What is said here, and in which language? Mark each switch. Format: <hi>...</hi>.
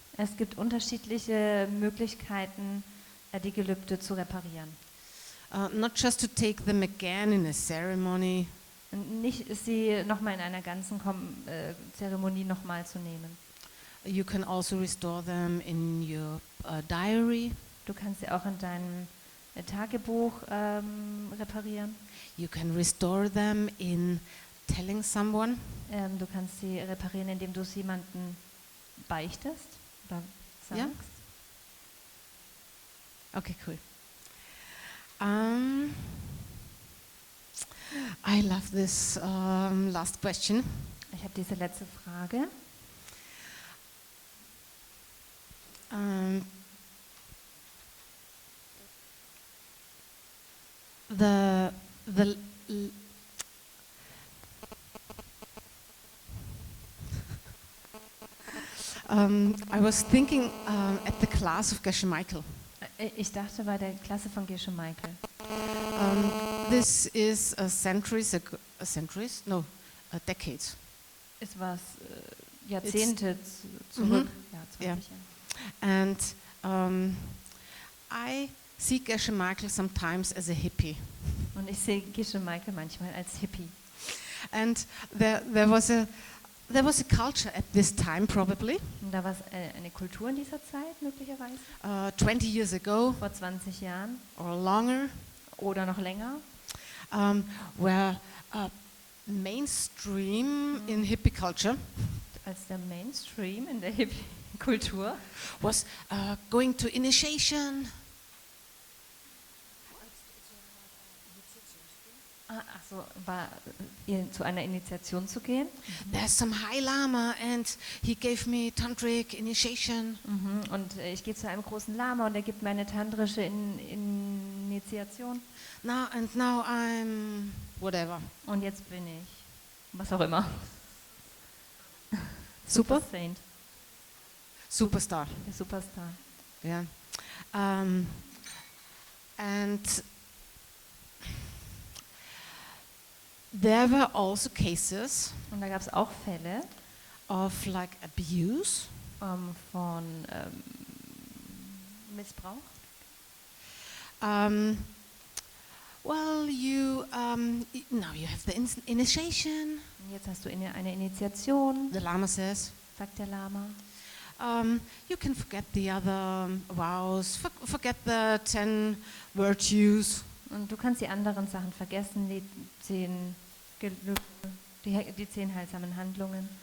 <de>Es gibt unterschiedliche Möglichkeiten, die Gelübde zu reparieren.</de> <en>Not just to take them again in a ceremony,</en> <de>Und nicht sie nochmal in einer ganzen Zeremonie nochmal zu nehmen.</de> <en>you can also restore them in your diary.</en> <de>Du kannst sie auch in deinem Tagebuch reparieren.</de> <en>You can restore them in telling someone.</en> <de>Du kannst sie reparieren, indem du es jemandem beichtest oder sagst. Ja. Okay, cool.</de> <en>I love this last question.</en> <de>Ich habe diese letzte Frage.</de> <en>the l- I was thinking at the class of Geshe Michael.</en> <de>Ich dachte bei der Klasse von Geshe Michael.</de> <en>This is decades.</en> <de>Es war Jahrzehnte zurück. Ja, 20</de> <en>yeah.</en> <de>Jahre.</de> <en>And I see Geshe Michael sometimes as a hippie.</en> <de>Und ich sehe Geshe Michael manchmal als Hippie.</de> <en>And there was a culture at this time probably,</en> <de>Und da war es eine Kultur in dieser Zeit möglicherweise,</de> <en>20 years ago</en> <de>vor 20 Jahren</de> <en>or longer,</en> <de>oder noch länger,</de> <en>where mainstream in hippie culture</en> <de>als der Mainstream in der Hippie-Kultur</de> <en>was going to initiation.</en> <de>Also war zu einer Initiation zu gehen.</de> <en>There's some High Lama and he gave me tantric initiation.</en> <de>Und ich gehe zu einem großen Lama und er gibt mir eine tantrische Initiation.</de> <en>Now I'm whatever.</en> <de>Und jetzt bin ich was auch immer.</de> <en>Super Saint, superstar.</en> <de>der Superstar.</de> <en>Yeah. And there were also cases</en> <de>Und da gab es auch Fälle</de> <en>of like abuse,</en> <de>von Missbrauch.</de> <en>Well, now you have the initiation.</en> <de>Und jetzt hast du eine Initiation,</de> <en>The Lama says,</en> <de>sagt der Lama.</de> <en>you can forget the other vows, forget the 10 virtues.</en> <de>Und du kannst die anderen Sachen vergessen, die 10 Gelübde, die 10 heilsamen Handlungen.</de>